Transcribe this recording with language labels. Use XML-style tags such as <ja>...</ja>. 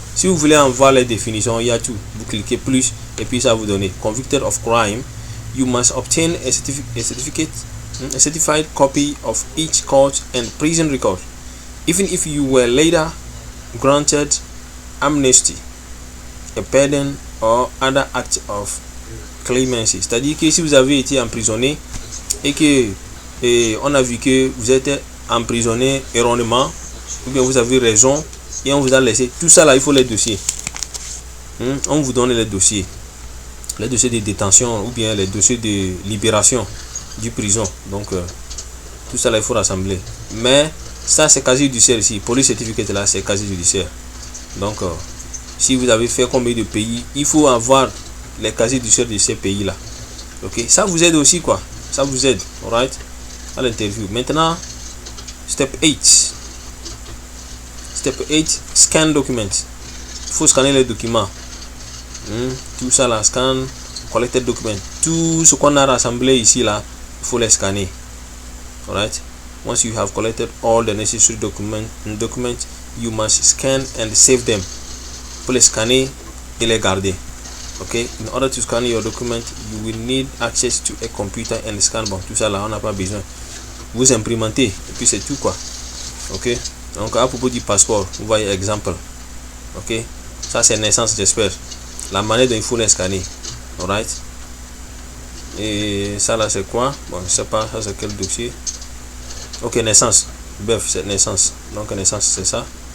<fr>Si vous voulez en voir les définitions, il y a tout. Vous cliquez plus et puis ça vous donne</fr> <en>convicted of crime. You must obtain a certificate, a certified copy of each court and prison record, even if you were later granted amnesty, a pardon or other act of clemency.</en> <fr>C'est-à-dire que si vous avez été emprisonné et que on a vu que vous êtes emprisonné erronément, ou bien vous avez raison et on vous a laissé tout ça là, il faut les dossiers. On vous donne les dossiers de détention ou bien les dossiers de libération du prison. Donc tout ça là, il faut rassembler. Mais ça c'est casier judiciaire ici. Police certificate là, c'est casier judiciaire. Donc si vous avez fait combien de pays, il faut avoir les casiers judiciaires de ces pays là. Ok, ça vous aide aussi quoi. Ça vous aide, alright, à l'interview.</fr> <en>Maintenant, step 8. Step 8, scan document.</en> <fr>Il faut scanner les documents. Tout ça là, scan, collected document. Tout ce qu'on a rassemblé ici là, il faut les scanner. Alright.</fr> <en>Once you have collected all the necessary documents, you must scan and save them.</en> <fr>Pour les scanner et les garder. Okay.</fr> <en>In order to scan your document, you will need access to a computer and scan.</en> <fr>Bon, tout ça là, on n'a pas besoin. Vous imprimantez et puis c'est tout quoi. Ok. Donc à propos du passeport, vous voyez exemple. Ok. Ça c'est naissance, j'espère. La manière dont il faut les scanner. Alright. Et ça là c'est quoi? Bon, je sais pas. Ça c'est quel dossier? Ok, naissance. Bref, c'est naissance. Donc naissance c'est ça.</fr>